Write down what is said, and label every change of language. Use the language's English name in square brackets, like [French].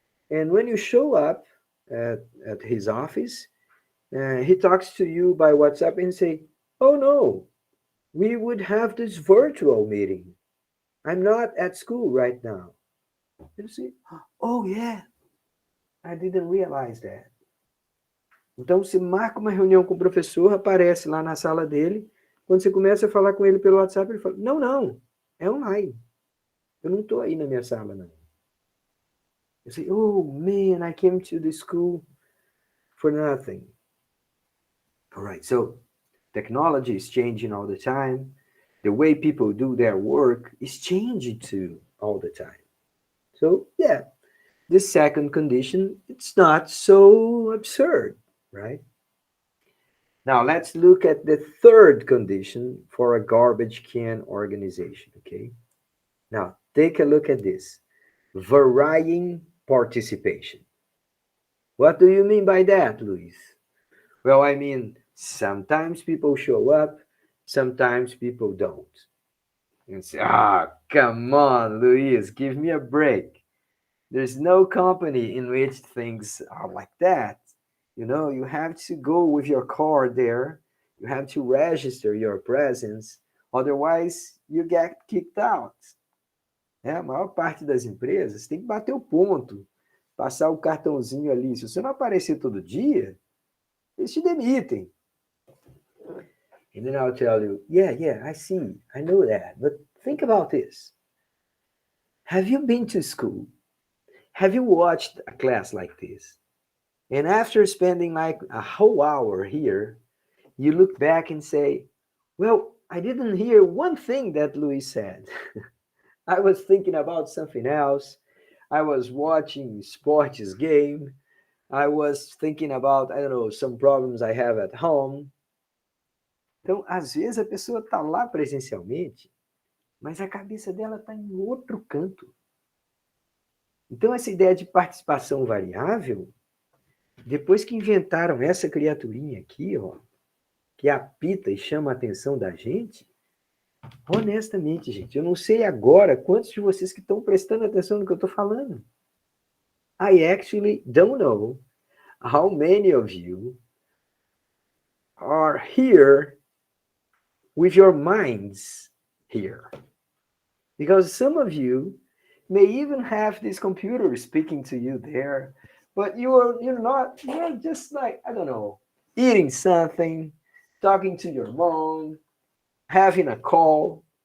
[English] And when you show up at his office, he talks to you by WhatsApp and say, "Oh no, we would have this virtual meeting. I'm not at school right now." You see, "Oh yeah, I didn't realize that." [Portuguese] Então, se marca uma reunião com o professor, aparece lá na sala dele. Quando você começa a falar com ele pelo WhatsApp, ele fala: "Não, não, é online. Eu não estou aí na minha sala, não." [English] You say, "Oh man, I came to the school for nothing." All right, so technology is changing all the time. The way people do their work is changing too all the time. So, yeah, this second condition, it's not so absurd, right? Now, let's look at the third condition for a garbage can organization, okay? Now, take a look at this. Varying participation. What do you mean by that, Luis? Well, I mean, sometimes people show up, sometimes people don't. And say, come on, Luis, give me a break. There's no company in which things are like that. You have to go with your car there. You have to register your presence. Otherwise, you get kicked out. [Portuguese] A maior parte das empresas tem que bater o ponto, passar o cartãozinho ali. Se você não aparecer todo dia, eles te demitem. [English] And then I'll tell you, yeah, I see, I know that. But think about this. Have you been to school? Have you watched a class like this? And after spending like a whole hour here, you look back and say, well, I didn't hear one thing that Louis said. I was thinking about something else. I was watching sports game. I was thinking about, I don't know, some problems I have at home. [Portuguese] Então, às vezes a pessoa está lá presencialmente, mas a cabeça dela está em outro canto. Então, essa ideia de participação variável, depois que inventaram essa criaturinha aqui, ó, que apita e chama a atenção da gente, honestamente, gente, eu não sei agora quantos de vocês que estão prestando atenção no que eu estou falando. [English] I actually don't know how many of you are here with your minds here. Because some of you may even have this computer speaking to you there, but you're just like, I don't know, eating something, talking to your mom, having a call.